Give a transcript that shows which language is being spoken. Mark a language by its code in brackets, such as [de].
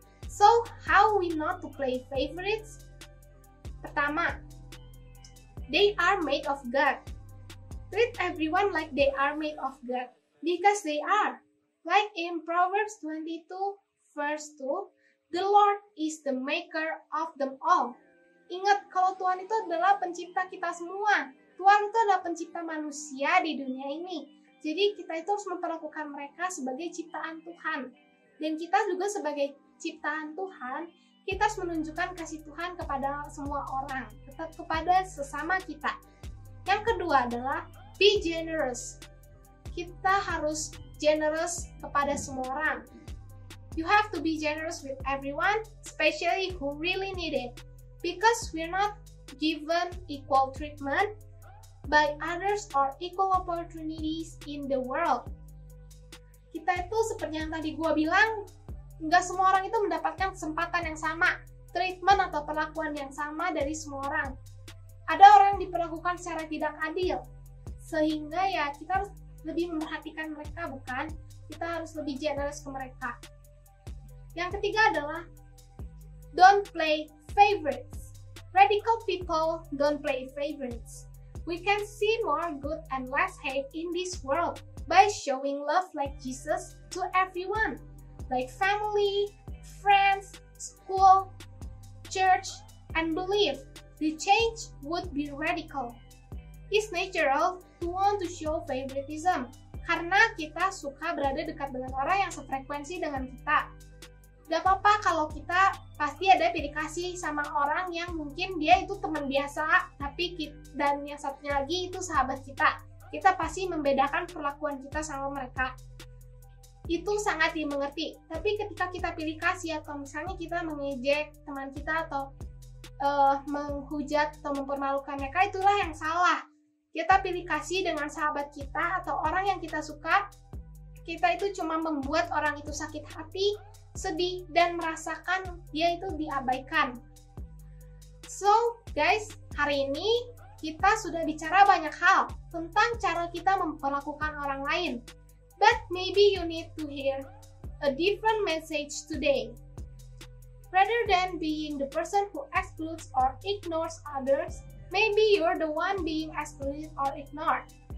[en] So, how we not to play favorites? [id] Pertama, [en] they are made of God. Treat everyone like they are made of God, because they are. Like in Proverbs 22 verse 2, the Lord is the maker of them all. [id] Ingat kalau Tuhan itu adalah pencipta kita semua. Tuhan itu adalah pencipta manusia di dunia ini. Jadi kita itu harus memperlakukan mereka sebagai ciptaan Tuhan. Dan kita juga sebagai ciptaan Tuhan, kita harus menunjukkan kasih Tuhan kepada semua orang, tetap kepada sesama kita. Yang kedua adalah [en] be generous. [id] Kita harus generous kepada semua orang. [en] You have to be generous with everyone, especially who really need it, because we're not given equal treatment by others or equal opportunities in the world. [id] Kita itu seperti yang tadi gue bilang, nggak semua orang itu mendapatkan kesempatan yang sama, treatment atau perlakuan yang sama dari semua orang. Ada orang yang diperlakukan secara tidak adil, sehingga ya kita harus lebih memperhatikan mereka, bukan? Kita harus lebih generous ke mereka. Yang ketiga adalah [en] don't play favorites. Radical people don't play favorites. We can see more good and less hate in this world by showing love like Jesus to everyone, like family, friends, school, church, and belief. The change would be radical. It's natural to want to show favoritism, [id] karena kita suka berada dekat dengan orang yang sefrekuensi dengan kita. Gak apa-apa kalau kita pasti ada pilih kasih sama orang yang mungkin dia itu teman biasa, tapi dan yang satunya lagi itu sahabat kita. Kita pasti membedakan perlakuan kita sama mereka. Itu sangat dimengerti. Tapi ketika kita pilih kasih atau misalnya kita mengejek teman kita atau menghujat atau mempermalukan mereka, itulah yang salah. Kita pilih kasih dengan sahabat kita atau orang yang kita suka, kita itu cuma membuat orang itu sakit hati, sedih, dan merasakan dia itu diabaikan. [en] So, guys, [id] hari ini kita sudah bicara banyak hal tentang cara kita memperlakukan orang lain. [en] But maybe you need to hear a different message today. Rather than being the person who excludes or ignores others, Maybe you're the one being excluded or ignored.